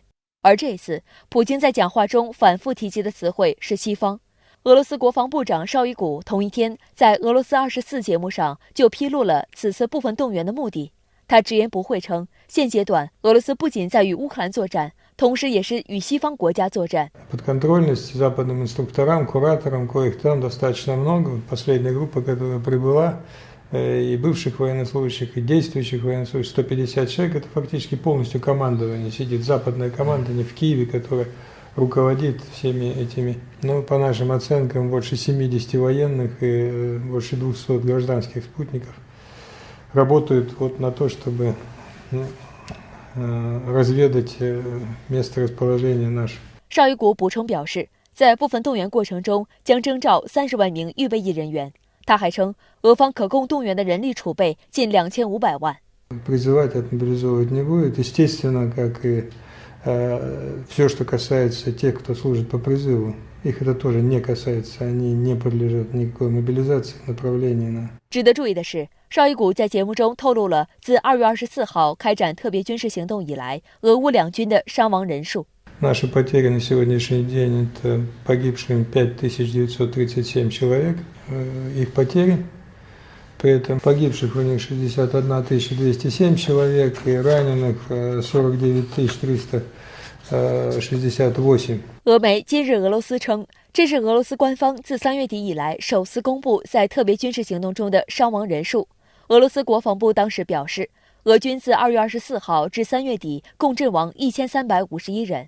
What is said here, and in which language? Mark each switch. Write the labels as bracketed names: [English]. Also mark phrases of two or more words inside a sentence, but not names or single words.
[Chinese] 而这次，普京在讲话中反复提及的词汇是西方。俄罗斯国防部长绍伊古同一天在俄罗斯24节目上就披露了此次部分动员的目的。他直言不讳称，现阶段俄罗斯不仅在与乌克兰作战，同时也是与西方国家作战。 [Russian] Подконтрольность западным инструкторам, кураторам, коих там достаточно много. Последняя группа, которая прибыла, и бывших военнослужащих, и действующих военнослужащих, 150 человек, это фактически полностью командование. Сидит западное командование в Киеве, которое руководит всеми этими, по нашим оценкам, больше 70 военных и больше 200 гражданских спутников. Работают на то, чтобы разведать место расположения нашего。 [Chinese] 绍伊古补充表示，在部分动员过程中将征召30万名预备役人员。他还称，俄方可供动员的人力储备近2500万。 [Russian] Призывать отмобилизовывать не будет, естественно, как и все, что касается тех, кто служит по призыву. Их это тоже не касается, они не подлежат никакой мобилизации, направлению на。 [Chinese] 值得注意的是，绍伊古在节目中透露了自2月24号开展特别军事行动以来，俄乌两军的伤亡人数。 [Russian] Наши потери на сегодняшний день это погибшим 5937 человек, их потери. При этом погибших у них 61 207 человек и раненых 49 368。 [Chinese] 俄媒今日俄罗斯称，这是俄罗斯官方自3月底以来首次公布在特别军事行动中的伤亡人数。俄罗斯国防部当时表示，俄军自2月24号至3月底共阵亡1351人。